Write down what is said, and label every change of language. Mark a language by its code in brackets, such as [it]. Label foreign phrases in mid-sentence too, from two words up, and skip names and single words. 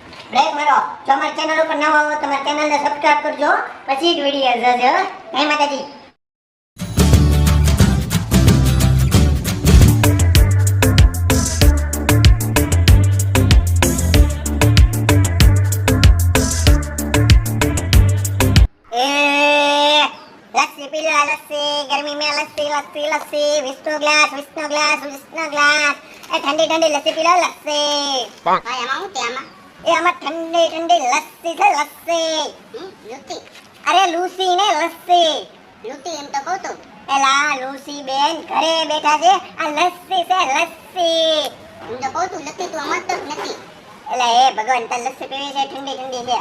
[gu] બ્રેક મારો. જો અમારી ચેનલ ઉપર નવા હો તો અમારી ચેનલને સબસ્ક્રાઇબ કરજો, પછી જ વિડિયો જોજો. જય માતાજી. [hi] लस्सी पी लो लस्सी, गर्मी में लस्सी लस्सी लस्सी, विष्णु ग्लास विष्णु ग्लास विष्णु ग्लास. ए ठंडी ठंडी लस्सी पी लो लस्सी. [gu] ભાઈ આમાં હું તે આમાં? એ આમાં ઠંડી ઠંડી લસ્સી છે લસ્સી. લસ્સી. અરે લૂસી ને લસ્સી. લૂસી એમ તો કહું તો. એલા લૂસી બેન ઘરે બેઠા છે, આ લસ્સી છે લસ્સી. હું તો કહું તું લસ્સી તું આમાં તો નથી. એલા એ ભગવાન તાર લસ્સી પીવી છે ઠંડી ઠંડી છે.